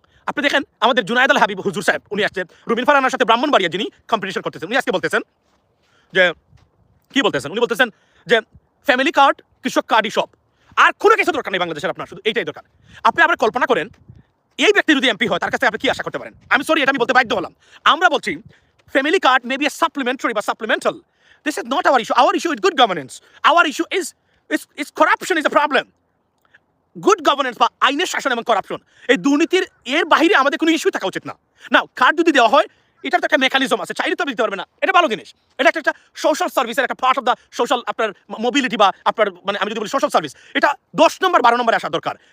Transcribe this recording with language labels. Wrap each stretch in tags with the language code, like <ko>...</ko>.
<bn>আপনি দেখেন আমাদের জুনায়েদ আল হাবিব হুজুর সাহেব, উনি আসছেন রুবিন ফারহানার সাথে ব্রাহ্মণবাড়িয়া যিনি কম্পিটিশন করতেছেন, উনি আজকে বলতেছেন যে উনি বলতেছেন যে ফ্যামিলি কার্ড, কৃষক কার্ডই সব, আর কোনো কিছু দরকার নেই বাংলাদেশের, আপনার শুধু এইটাই দরকার। আপনি আবার কল্পনা করেন এই ব্যক্তি যদি এমপি হয়, তার কাছে আপনি কি আশা করতে পারেন? আমি সরি, এটা আমি বলতে বাধ্য হলাম। আমরা বলছি</bn> <en>family card may be a supplementary but supplemental. This is not our issue. Our issue is good governance. Our issue is corruption is a problem.</en> <bn>Good governance বা আইনের শাসন এবং করাপশন, এই দুর্নীতির এর বাইরে আমাদের কোনো ইস্যু থাকা উচিত না। না, কার্ড যদি দেওয়া হয়, এটার তো একটা মেকানিজম আছে, চাইলে তো দিতে পারবে না, এটা ভালো জিনিস। এটা একটা সোশ্যাল সার্ভিসের একটা পার্ট অফ দ্য সোশ্যাল আপনার মোবিলিটি বা আপনার মানে আমি যদি বলি সোশ্যাল সার্ভিস, এটা 10 নম্বর 12 নম্বরে আসা দরকার।</bn>